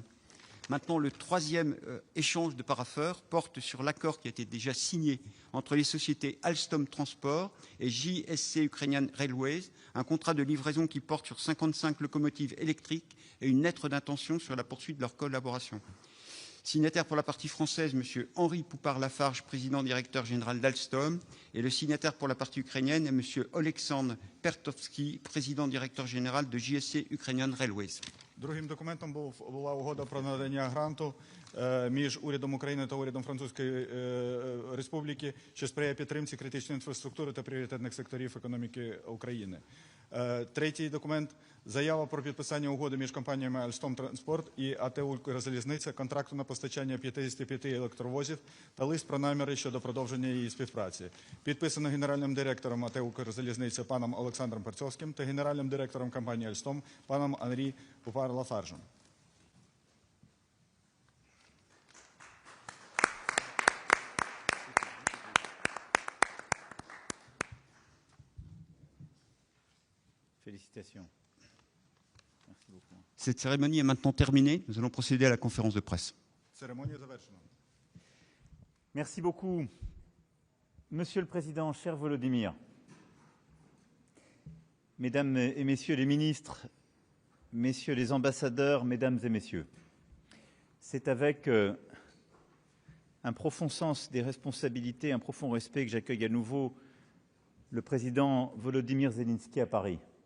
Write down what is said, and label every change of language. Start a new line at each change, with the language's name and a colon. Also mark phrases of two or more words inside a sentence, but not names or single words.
French: Maintenant, le troisième échange de parapheurs porte sur l'accord qui a été déjà signé entre les sociétés Alstom Transport et JSC Ukrainian Railways, un contrat de livraison qui porte sur 55 locomotives électriques et une lettre d'intention sur la poursuite de leur collaboration. Signataire pour la partie française, M. Henri Poupard-Lafarge, président directeur général d'Alstom, et le signataire pour la partie ukrainienne est M. Oleksandr Pertovsky, président directeur général de JSC Ukrainian Railways.
Ukrainian: Другим документом була угода про надання гранту між урядом України та урядом Французької Республіки, що сприяє підтримці критичної інфраструктури та пріоритетних секторів економіки України. Третій документ – заява про підписання угоди між компаніями Alstom Transport і АТ «Укрзалізниця» контракту на постачання 55 електровозів та лист про наміри щодо продовження її співпраці. Підписано генеральним директором АТ «Укрзалізниця» паном Олександром Перцовським та генеральним директором компанії Alstom паном Анрі Poupard-Lafarge.
French: Félicitations. Merci beaucoup. Cette cérémonie est maintenant terminée. Nous allons procéder à la conférence de presse.
Ukrainian: Церемонія завершена.
French: Merci beaucoup. Monsieur le Président, cher Volodymyr, Mesdames et Messieurs les ministres, Messieurs les ambassadeurs, Mesdames et Messieurs, c'est avec un profond sens des responsabilités, un profond respect que j'accueille à nouveau le président Volodymyr Zelensky à Paris.